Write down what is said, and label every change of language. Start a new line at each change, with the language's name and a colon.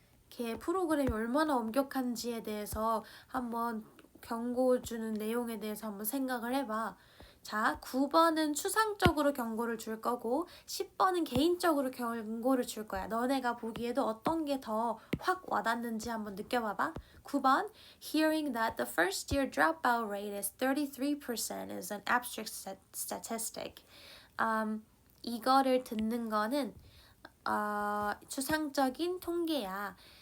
Korean: 걔 프로그램이 얼마나 엄격한지에 대해서 한번 경고 주는 내용에 대해서 한번 생각을 해봐. 자, 9번은 추상적으로 경고를 줄 거고 10번은 개인적으로 경고를 줄 거야. 너네가 보기에도 어떤 게 더 확 와닿는지 한번 느껴봐봐.
English: 9번 Hearing that the first year dropout rate is 33% is an abstract statistic.
Korean: 이거를 듣는 거는 추상적인 통계야.